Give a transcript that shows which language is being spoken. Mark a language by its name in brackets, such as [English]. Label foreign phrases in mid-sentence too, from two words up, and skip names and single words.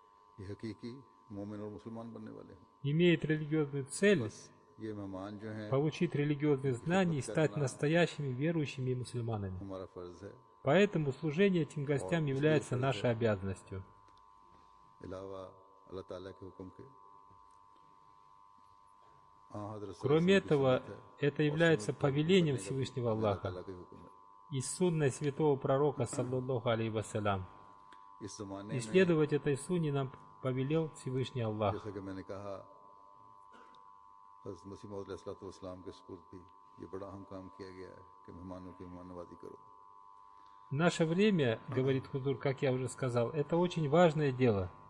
[Urdu] یہ حقیقی مومن اور مسلمان بننے والے ہیں. [Russian] имеет религиозную цель [Urdu] یہ مہمان جو ہیں [Russian] получить религиозные знания и стать настоящими верующими мусульманами. [Urdu] ہمارا فرض ہے. [Russian] Поэтому служение этим гостям является нашей обязанностью. [Urdu] علاوہ اللہ تعالیٰ کے حکم کے [Russian] Кроме этого, это является повелением Всевышнего Аллаха и сунной святого пророка, [Arabic] صلى الله عليه وسلم. [Russian] И следовать этой сунне нам повелел Всевышний Аллах. В наше время, говорит Хузур, как я уже сказал, это очень важное дело.